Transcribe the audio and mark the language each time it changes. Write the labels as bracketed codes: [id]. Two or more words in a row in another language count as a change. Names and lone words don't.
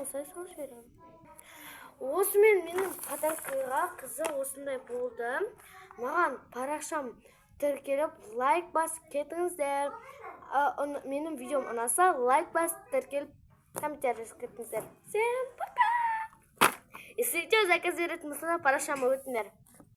[kk] Осылай салып жіберем. Осымен менің подаркаға қызы осындай болды. Маған парақшам тіркеліп, лайк басып кетіңіздер. Менің видеом ұнаса, лайк басып тіркеліп, комментарий жазып кетіңіздер. [ru] Всем пока! Если что, [kk] заказ беретін болсаңдар, парақшама өтіңдер.